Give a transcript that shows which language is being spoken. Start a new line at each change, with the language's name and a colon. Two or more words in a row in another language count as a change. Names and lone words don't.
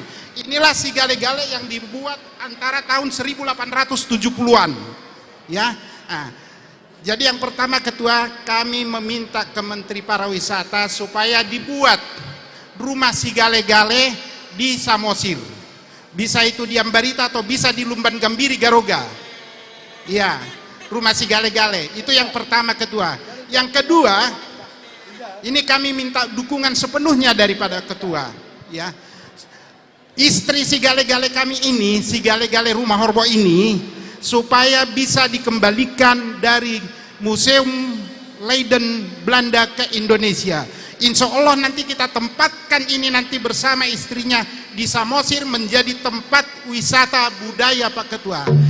Indonesian: Inilah si Gale-Gale yang dibuat antara tahun 1870-an. Ya. Jadi yang pertama Ketua, kami meminta ke Menteri Pariwisata supaya dibuat rumah si Gale-Gale di Samosir. Bisa itu di Ambarita atau bisa di Lumban Gambiri Garoga. Ya, rumah si Gale-Gale. Itu yang pertama Ketua. Yang kedua, ini kami minta dukungan sepenuhnya daripada Ketua. Ya, istri si Gale-Gale kami ini, si Gale-Gale Rumahorbo ini, supaya bisa dikembalikan dari Museum Leiden Belanda ke Indonesia.
Arabic: Insya Allah
Indonesian: nanti kita tempatkan ini nanti bersama istrinya di Samosir menjadi tempat wisata budaya Pak Ketua.